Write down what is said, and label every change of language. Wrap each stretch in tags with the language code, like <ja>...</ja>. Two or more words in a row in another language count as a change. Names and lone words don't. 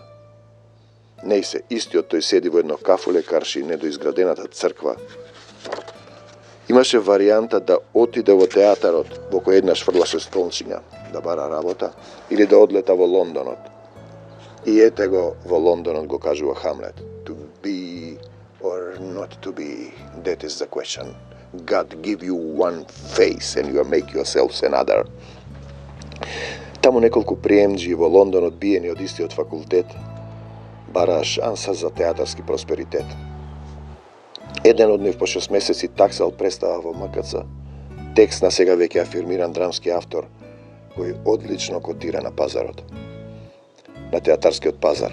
<mk>Не се, истиот тој седи во едно кафуле, карши недоизградената црква. Имаше варијанта да отиде во театарот, во кој еднаш фрлаше столчиња, да бара работа, или да одлета во Лондонот. И ете го, во Лондонот го кажува Хамлет.</mk> <en>To be or not to be, that is the question. God give you one face and you make yourselves another.</en> <mk>Таму неколку приемџи во Лондон одбиени од истиот факултет бараа шанса за театарски просперитет. Еден од нив по 6 месеци таксал представа во МКЦ, текст на сега веќе афирмиран драмски автор, кој одлично котира на пазарот, на театарскиот пазар.</mk>